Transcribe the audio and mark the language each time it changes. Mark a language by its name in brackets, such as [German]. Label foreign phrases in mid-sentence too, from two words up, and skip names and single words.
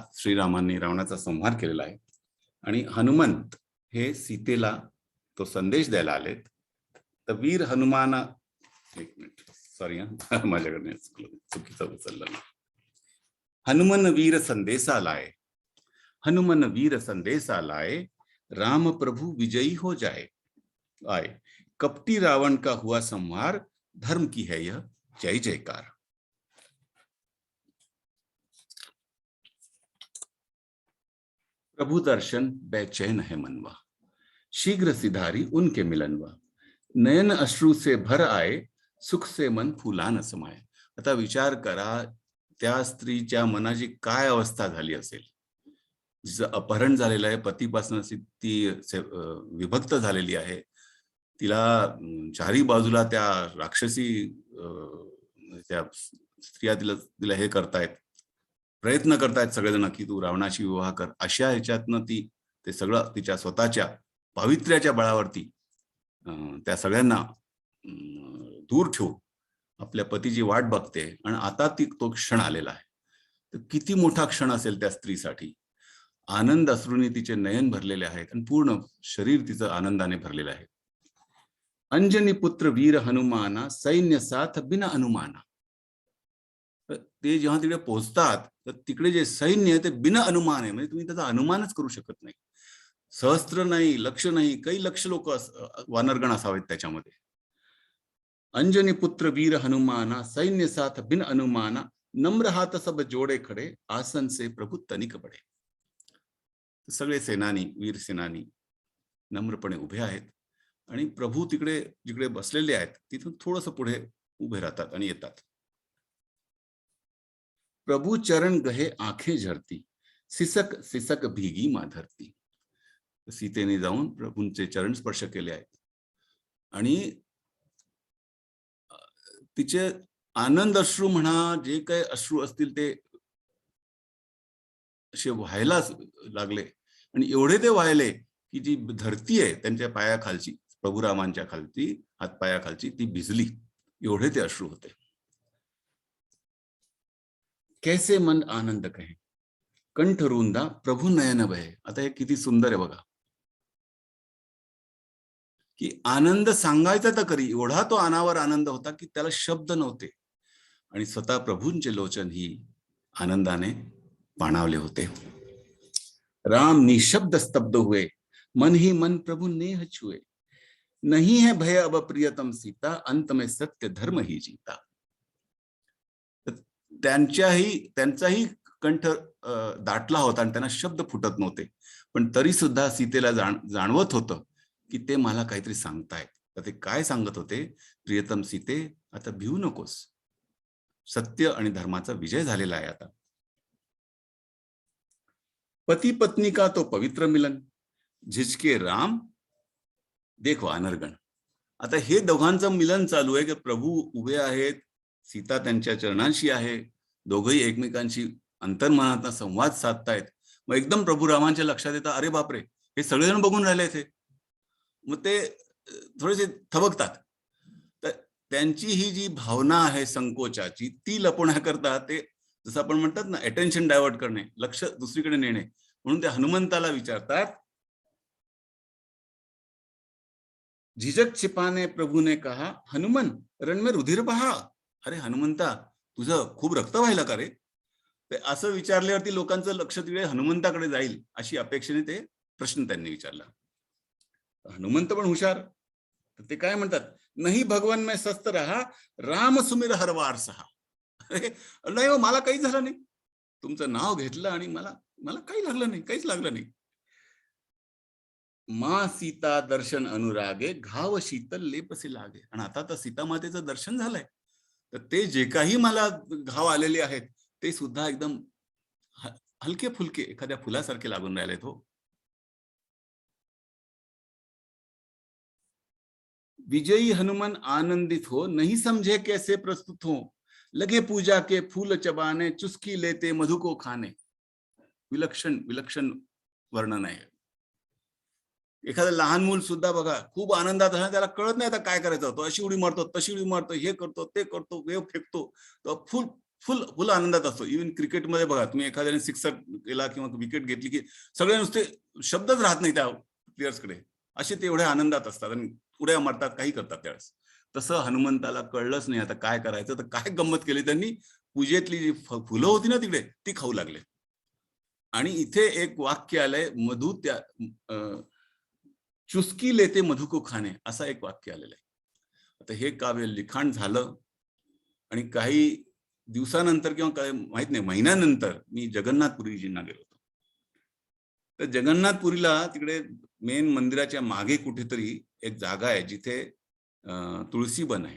[Marathi] श्रीरामांनी रावणाचा संहार केलेला आहे आणि हनुमंत हे सीतेला तो संदेश द्यायला आलेत. तर वीर हनुमान, एक मिनिट, सॉरी माझ्याकडे चुकीचा उचलला. [Hindi] हनुमन वीर संदेशा लाए, हनुमन वीर संदेशा लाए, राम प्रभु विजयी हो जाए आए, कपटी रावण का हुआ संहार, धर्म की है यह जय जयकार. प्रभु दर्शन बेचैन है मनवा, शीघ्र सिधारी उनके मिलनवा, नयन अश्रु से भर आए, सुख से मन फुला न समाये. [Marathi] आता विचार करा त्या स्त्रीच्या मनाची काय अवस्था झाली असेल. जिचं अपहरण झालेलं आहे, पतीपासून ती विभक्त झालेली आहे, तिला चारी बाजूला त्या राक्षसी त्या स्त्रिया तिला तिला हे करतायत, प्रयत्न करतायत सगळेजण की तू रावणाशी विवाह कर. अशा ह्याच्यातनं ती ते सगळं तिच्या स्वतःच्या पावित्र्याच्या बळावरती त्या सगळ्यांना दूर ठेवून आपल्या पतीची वाट बघते. आणि आता तो क्षण आलेला आहे. तर किती मोठा क्षण असेल त्या स्त्रीसाठी. आनंद अश्रूंनी तिचे नयन भरलेले आहेत आणि पूर्ण शरीर तिचं आनंदाने भरलेलं आहे. [Hindi] अंजनी पुत्र वीर हनुमाना, सैन्य साथ बिना अनुमाना. [Marathi] ते जेव्हा तिकडे पोहोचतात तर तिकडे जे सैन्य आहे ते [Hindi] बिना अनुमान [Marathi] आहे, म्हणजे तुम्ही त्याचा अनुमानच करू शकत नाही. सहस्त्र नाही, लक्ष नाही, काही लक्ष लोक वानरगण असावेत त्याच्यामध्ये. [Hindi] अंजनी पुत्र वीर हनुमाना, सैन्य साथ बिन अनुमाना, नम्र हात सब जोडे खडे, आसन से प्रभु तनिक बडे. [Marathi] सगळे सेनानी, वीर सेनानी नम्रपणे उभे आहेत आणि प्रभू तिकडे जिकडे बसलेले आहेत तिथून थोडस पुढे उभे राहतात आणि येतात. [Hindi] प्रभु चरण गहे आंखें झरती, सिसक सिसक भीगी माधरती. [Marathi] सीतेने जाऊन प्रभूंचे चरण स्पर्श केले आहेत आणि तिचे आनंद अश्रू म्हणा, जे काही अश्रू असतील ते असे व्हायला लागले. आणि एवढे ते व्हायले की जी धरती आहे त्यांच्या पायाखालची, प्रभुरामांच्या खालची, हातपायाखालची, ती भिजली. एवढे ते अश्रू होते. [Hindi] कैसे मन आनंद कहे, कंठ रुंदा प्रभु नयन बहे. [Marathi] आता हे किती सुंदर आहे बघा, की आनंद सांगायचा तर करी, एवढा तो अनावर आनंद होता की त्याला शब्द नव्हते. आणि स्वतः प्रभूंचे लोचन ही आनंदाने पाणावले होते. [Hindi] राम निशब्द स्तब्ध हुए, मन ही मन प्रभु नेह छुए. नहीं है भय अब प्रियतम सीता, अंत में सत्य धर्म ही जीता. [Marathi] त्यांचाही कंठ दाटला होता आणि त्यांना शब्द फुटत नव्हते, पण तरी सुद्धा सीतेला जाणवत होतं की ते मला काहीतरी सांगतायत. तर ते काय सांगत होते? प्रियतम सीते, आता भिवू नकोस, सत्य आणि धर्माचा विजय झालेला आहे आता. [Hindi] पती पत्नी का तो पवित्र मिलन, झिजके राम देख वानरगण. [Marathi] आता हे दोघांचं मिलन चालू आहे की प्रभू उभे आहेत, सीता त्यांच्या चरणांशी आहे, दोघही एकमेकांशी अंतर्मनात संवाद साधतायत. मग एकदम प्रभू रामांच्या लक्षात येतं, अरे बापरे, हे सगळेजण बघून राहिले ते. मग ते थोडेसे थबकतात. तर त्यांची ही जी भावना आहे संकोचाची, ती लपवण्याकरता ते, जसं आपण म्हणतात ना, [English] attention divert [Marathi] करणे, लक्ष दुसरीकडे नेणे, म्हणून ते हनुमंताला विचारतात. [Hindi] झिझक छिपाने प्रभू ने कहा, हनुमन रण में रुधिर बहा. [Marathi] अरे हनुमंता, तुझं खूप रक्त व्हायला का रे? ते असं विचारल्यावरती लोकांचं लक्ष तिकडे हनुमंताकडे जाईल अशी अपेक्षेने ते प्रश्न त्यांनी विचारला. हनुमंत पण हुशार, ते काय म्हणतात, नाही [Hindi] भगवान मैं सस्त रहा, राम सुमिर हर वार सहा. [Marathi] अरे नाही हो, मला काही झालं नाही, तुमचं नाव घेतलं आणि मला काही लागलं नाही, काहीच लागलं नाही. [Hindi] मा सीता दर्शन अनुरागे, घाव शीतल लेपसे लागे. [Marathi] आणि आता तर सीता मातेचं दर्शन झालंय, तर ते जे काही मला घाव आलेले आहेत ते सुद्धा एकदम हलके फुलके एखाद्या फुलासारखे लागून राहिले. [Hindi] तो विजयी हनुमान आनंदित हो, नहीं समझे कैसे प्रस्तुत हो, लगे पूजा के फूल चबाने, चुस्की लेते मधु को खाने. [Marathi] विलक्षण विलक्षण वर्णन आहे. एखादं लहान मूल सुद्धा बघा खूप आनंदात आहे, त्याला कळत नाही आता काय करायचं, तो अशी उडी मारतो, तशी उडी मारतो, हे करतो, ते करतो, वेव फेकतो, तो फुल फुल फुल आनंदात असतो. इव्हन क्रिकेटमध्ये बघा तुम्ही, एखाद्याने सिक्सर केला किंवा विकेट घेतली की सगळे नुसते शब्दच राहत नाही त्या प्लेयर्सकडे, असे ते एवढ्या आनंदात असतात आणि उड्या मारतात, काही करतात त्यावेळेस. तसं हनुमंताला कळलंच नाही आता काय करायचं. तर काय गंमत केली त्यांनी, पूजेतली जी फुलं होती ना तिकडे, ती खाऊ लागले. आणि इथे एक वाक्य आलंय, मधु त्या [Hindi] चुस्की लेते मधु को खाणे, [Marathi] असा एक वाक्य आलेलं आहे. आता हे काव्य लिखाण झालं आणि काही दिवसानंतर किंवा काय माहित नाही, महिन्यानंतर मी जगन्नाथपुरीजींना गेलो होतो. तर जगन्नाथपुरीला तिकडे मेन मंदिराच्या मागे कुठेतरी एक जागा आहे जिथे तुळशीबन आहे.